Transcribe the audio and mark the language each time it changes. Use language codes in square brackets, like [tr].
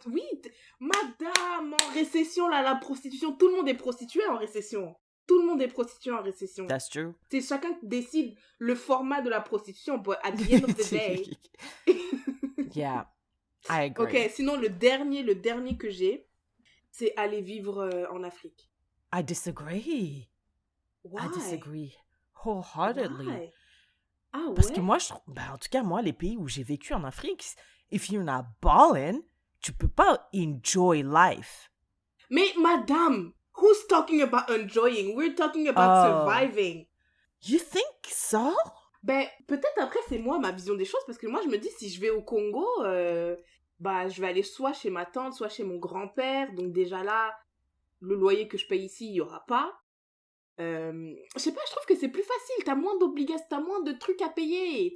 [fr] Oui, madame, en récession, là, la prostitution, tout le monde est prostitué en récession. Tout le monde est prostitué en récession. [en] That's true. [fr] C'est chacun décide le format de la prostitution, [en] but at the end of the day... Yeah, I agree. [fr] Ok, sinon le dernier que j'ai, c'est aller vivre en Afrique. [en] I disagree. Why? I disagree wholeheartedly. Why? [fr] Ah ouais? Parce que moi, en tout cas, moi, les pays où j'ai vécu en Afrique, [en] if you're not ballin', [fr] tu peux pas [en] enjoy life. [fr] Mais madame, [en] who's talking about enjoying? We're talking about surviving. You think so? [fr] Ben, peut-être après, c'est moi, ma vision des choses, parce que moi, je me dis, si je vais au Congo, bah, je vais aller soit chez ma tante, soit chez mon grand-père. Donc déjà là, le loyer que je paye ici, il y aura pas. Je sais pas, je trouve que c'est plus facile. T'as moins d'obligations, t'as moins de trucs à payer.